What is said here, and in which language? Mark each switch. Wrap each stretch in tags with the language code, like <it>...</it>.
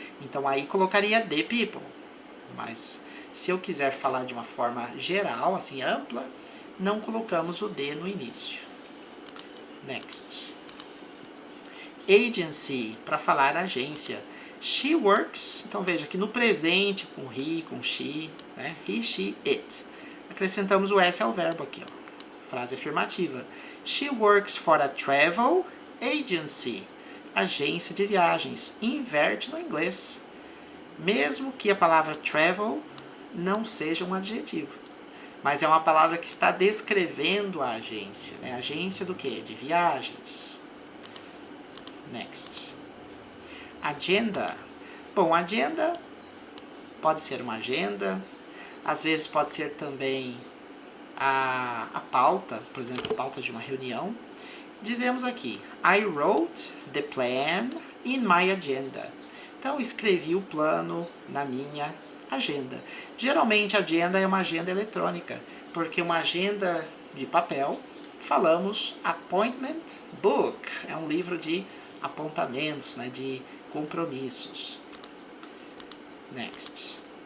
<pt>Então aí colocaria</pt> <en>the people.</en> <pt>Mas se eu quiser falar de uma forma geral, assim, ampla, não colocamos o the no início. Next. Agency, para falar agência.</pt> <en>She works,</en> <pt>então veja aqui no presente, com he, com she, né?</pt> <en>He, she, it.</en> <pt>Acrescentamos o S ao verbo aqui, ó. Frase afirmativa.</pt> <en>She works for a travel agency.</en> <pt>Agência de viagens. Inverte no inglês. Mesmo que a palavra travel não seja um adjetivo. Mas é uma palavra que está descrevendo a agência. Né? Agência do quê? De viagens. Next. Agenda. Bom, agenda pode ser uma agenda. Às vezes pode ser também a pauta. Por exemplo, a pauta de uma reunião. Dizemos aqui.</pt> <en>I wrote the plan in my agenda.</en> <pt>Então, escrevi o plano na minha agenda. Geralmente, a agenda é uma agenda eletrônica, porque uma agenda de papel, falamos</pt> <en>appointment book,</en> <pt>é um livro de apontamentos, né, de compromissos. Next.</pt>